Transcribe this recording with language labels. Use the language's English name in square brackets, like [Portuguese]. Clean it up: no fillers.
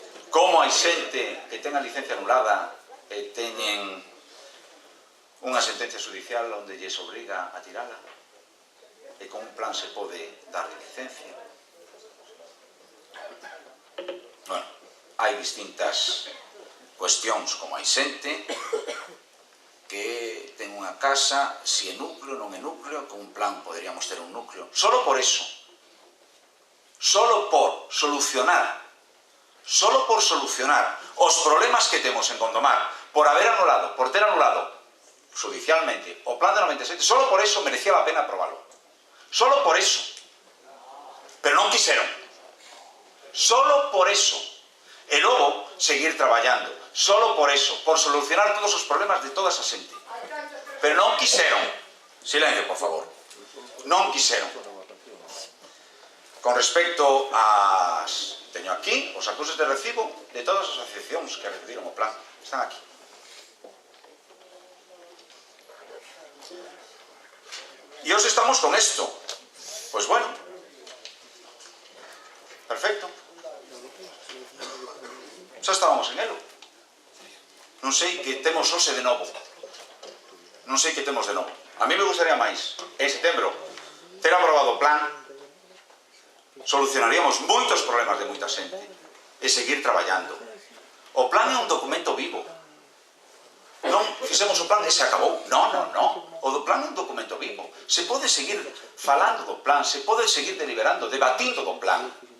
[Galician] Como hai xente que ten a licencia anulada e teñen unha sentencia judicial onde lles obriga a tirala e con un plan se pode dar licencia. Bueno, hai distintas cuestións, como hai xente que ten unha casa, si é núcleo, non é núcleo, con un plan poderíamos ter un núcleo. Solo por eso, solo por solucionar os problemas que temos en Gondomar, por haber anulado, por ter anulado judicialmente o plan de 97, solo por eso merecía a pena aprobarlo. Solo por eso. Pero non quixeron. Solo por eso. E logo seguir traballando. Solo por eso. Por solucionar todos os problemas de toda esa xente. Pero non quixeron. Silencio, por favor. Non quixeron. Con respecto ás... Teño aquí os acuses de recibo de todas as asociacións que recibiron o plan. Están aquí. [Spanish] Y hoy estamos con esto. Pues bueno, perfecto. [Galician] Xa estábamos en elo. Non sei que temos hoxe de novo. Non sei que temos de novo. [Spanish] A mí me gustaría [Galician] máis, en setembro, ter aprobado o plan, solucionaríamos moitos problemas de moita xente e seguir traballando. O plan é un documento vivo. Non fixemos o plan e se acabou. Non. O do plan é un documento vivo. Se pode seguir falando do plan, se pode seguir deliberando, debatindo do plan.